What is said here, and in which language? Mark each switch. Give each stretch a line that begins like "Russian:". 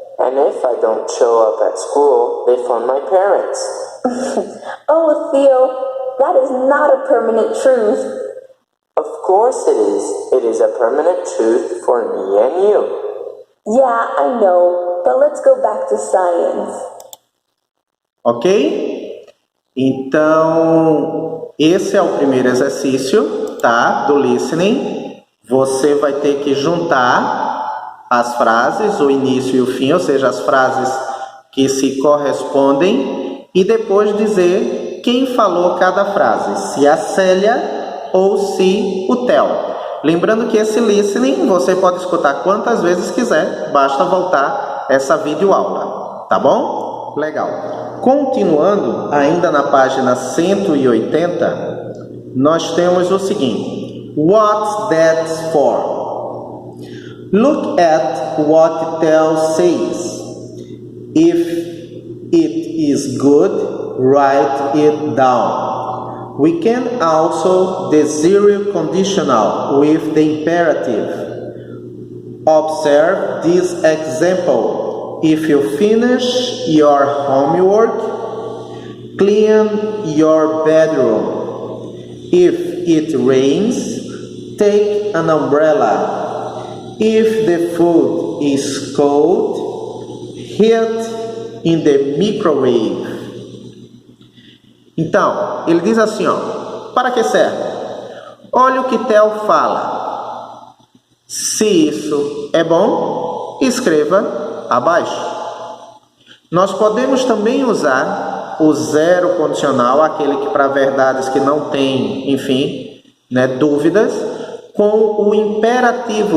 English: And if I don't show up at school, they phone my parents. Oh, Theo, that is not a permanent truth. Of course it is. It is a permanent truth for me and you. Yeah, I know, but let's go back to science. Ok?
Portuguese: Então, esse é o primeiro exercício, tá? Do listening. Você vai ter que juntar as frases, o início e o fim, ou seja, as frases que se correspondem, e depois dizer quem falou cada frase, se a Célia ou se o Theo. Lembrando que esse listening você pode escutar quantas vezes quiser, basta voltar essa videoaula, tá bom? Legal. Continuando, ainda na página 180, nós temos o seguinte:
English: What's that for? Look at what Theo says. If it is good, write it down. We can also the zero conditional with the imperative. Observe this example. If you finish your homework, clean your bedroom. If it rains, take an umbrella. If the food is cold, heat in the microwave.
Portuguese: Então, ele diz assim, ó, para que serve? Olha o que Theo fala. Se isso é bom, escreva abaixo. Nós podemos também usar o zero condicional, aquele que para verdades que não tem, enfim, né, dúvidas, com o imperativo.